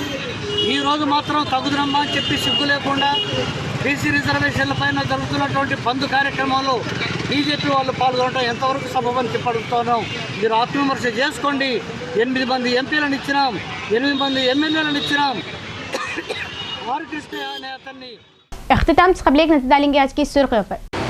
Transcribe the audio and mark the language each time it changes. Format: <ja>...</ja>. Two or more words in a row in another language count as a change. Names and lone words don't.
<te>ఈరోజు మాత్రం తగుదనమ్మా అని చెప్పి సిగ్గు లేకుండా బీసీ రిజర్వేషన్ల పైన జరుగుతున్నటువంటి బంద్ కార్యక్రమంలో బీజేపీ వాళ్ళు పాల్గొనడం ఎంతవరకు సబబని చెప్పడుతున్నాం. మీరు ఆత్మవిమర్శ చేసుకోండి. 8 మంది ఎంపీలను ఇచ్చినాం, 8 మంది ఎమ్మెల్యేలను ఇచ్చినాం. ఆర్ కృష్ణ అనే అతన్ని</te> <ur>اختتام سے قبل ایک نظر ڈالیں گے آج کی سرخیوں پر.</ur>